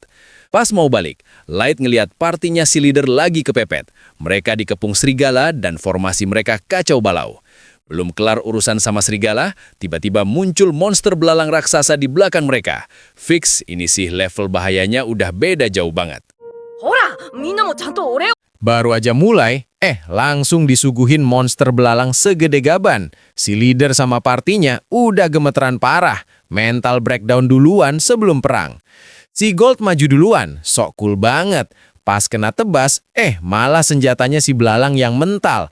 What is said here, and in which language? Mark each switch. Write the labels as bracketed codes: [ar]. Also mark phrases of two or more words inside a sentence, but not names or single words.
[id] Pas mau balik, Light ngeliat partinya si leader lagi kepepet. Mereka dikepung serigala dan formasi mereka kacau balau. Belum kelar urusan sama serigala, tiba-tiba muncul monster belalang raksasa di belakang mereka. Fix, ini sih level bahayanya udah beda jauh banget. [ja] ほら、みんなもちゃんと俺を [id] Baru aja mulai, langsung disuguhin monster belalang segede gaban. Si leader sama partinya udah gemeteran parah, [en] mental breakdown [id] duluan sebelum perang. Si Gold maju duluan, sok cool banget. Pas kena tebas, malah senjatanya si belalang yang mental.